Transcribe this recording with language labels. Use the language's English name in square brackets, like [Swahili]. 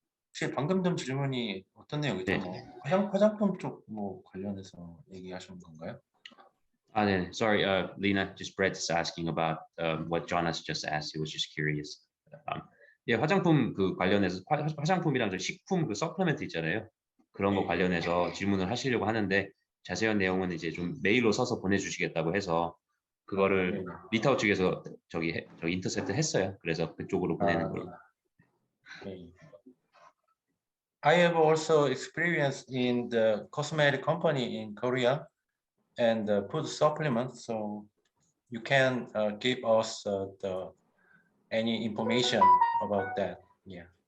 [Korean] 혹시 방금 전 질문이 어떤 내용이죠? 네. 뭐 화장품 쪽 뭐 관련해서 얘기하시는 건가요? 네. [English] Sorry, Lena, just Brett is asking about what Jonas just asked. He was just curious. [Korean] 예, 화장품 그 관련해서 화장품이랑 저 식품 그 서플리멘트 있잖아요. 그런 거 관련해서 질문을 하시려고 하는데 자세한 내용은 이제 좀 메일로 써서 보내주시겠다고 해서 그거를 리타오 측에서 저기 인터셉트 했어요. 그래서 그쪽으로 보내는 걸로. 네. [English] I have also experience in the cosmetic company in Korea and food supplements, so you can give us any information about that. Yeah.